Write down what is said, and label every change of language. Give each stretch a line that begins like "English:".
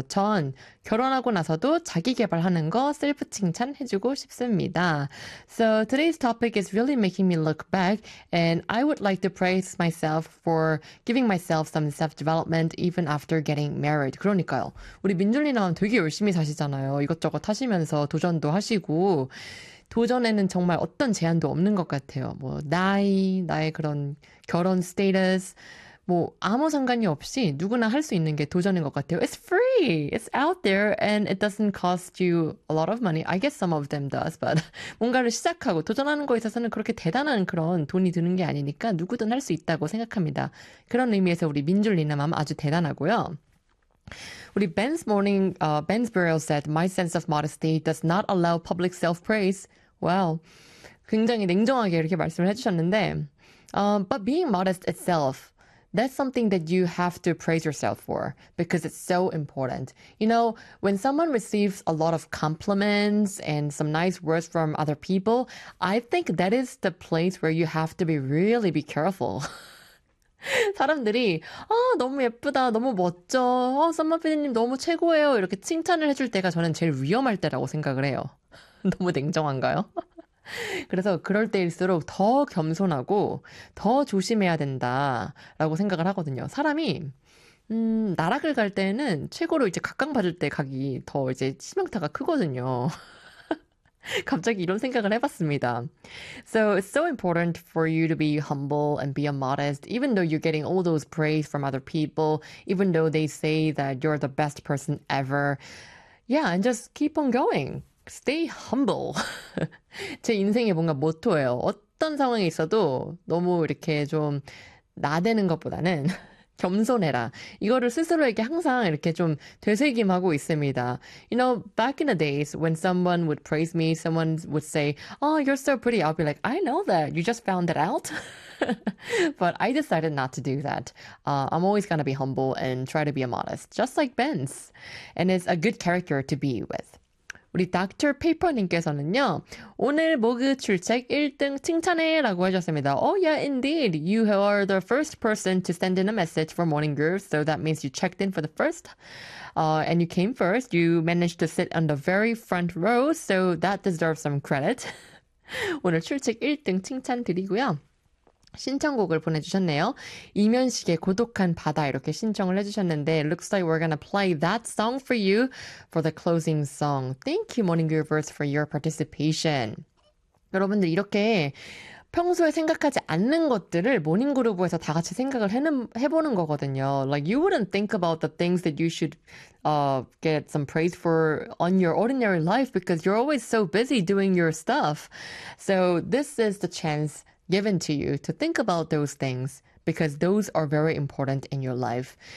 Korean: 전 결혼하고 나서도 자기 개발하는 거 셀프 칭찬해주고 싶습니다.
English: So today's topic is really making me look back, and I would like to praise myself for giving myself some self-development even after getting married.
Korean: 그러니까요. 우리 민준이랑 되게 열심히 사시잖아요. 이것저것 하시면서 도전도 하시고, 도전에는 정말 어떤 제한도 없는 것 같아요. 뭐, 나의 그런 결혼 스테이터스, 뭐, 아무 상관이 없이 누구나 할수 있는 게 도전인 것 같아요.
English: It's free! It's out there and it doesn't cost you a lot of money. I guess some of them does, but
Korean: 뭔가를 시작하고 도전하는 거에 있어서는 그렇게 대단한 그런 돈이 드는 게 아니니까 누구든 할수 있다고 생각합니다. 그런 의미에서 우리 민줄리나맘 아주 대단하고요.
English: 우리 Ben's Burial said, My sense of modesty does not allow public self-praise. Well,
Korean: 굉장히 냉정하게 이렇게 말씀을 해주셨는데,
English: but being modest itself, that's something that you have to praise yourself for because it's so important. You know, when someone receives a lot of compliments and some nice words from other people, I think that is the place where you have to be really be careful.
Korean: 사람들이, 너무 예쁘다, 너무 멋져, 썸머피디님 너무 최고예요. 이렇게 칭찬을 해줄 때가 저는 제일 위험할 때라고 생각을 해요. 너무 냉정한가요? 그래서 그럴 때일수록 더 겸손하고 더 조심해야 된다라고 생각을 하거든요. 사람이, 나락을 갈 때는 최고로 이제 각광받을 때 가기 더 이제 치명타가 크거든요. 갑자기 이런 생각을 해봤습니다.
English: So it's so important for you to be humble and be a modest, even though you're getting all those praise from other people, even though they say that you're the best person ever. Yeah, and just keep on going. Stay humble.
Korean: 제 인생의 뭔가 모토예요. 어떤 상황에 있어도 너무 이렇게 좀 나대는 것보다는 겸손해라. 이거를 스스로에게 항상 이렇게 좀 되새김하고 있습니다.
English: You know, back in the days when someone would praise me, someone would say, Oh, you're so pretty. I'll be like, I know that. You just found that out. But I decided not to do that. I'm always going to be humble and try to be a modest, just like Ben's. And it's a good character to be with.
Korean: 우리 닥터 페이퍼님께서는요, 오늘 모그 출첵 1등 칭찬해라고 하셨습니다.
English: Oh yeah, indeed. You are the first person to send in a message for morning groove, so that means you checked in for the first, and you came first. You managed to sit on the very front row, so that deserves some credit.
Korean: 오늘 출첵 1등 칭찬드리고요. 신청곡을 보내주셨네요. 임현식의 고독한 바다 이렇게 신청을 해주셨는데,
English: Looks like we're gonna play that song for you for the closing song. Thank you, Morning Groovers, for your participation.
Korean: 여러분들, 이렇게 평소에 생각하지 않는 것들을 모닝 그루브에서 다 같이 생각을 해보는 거거든요.
English: Like, you wouldn't think about the things that you should get some praise for on your ordinary life because you're always so busy doing your stuff. So, this is the chance given to you to think about those things because those are very important in your life.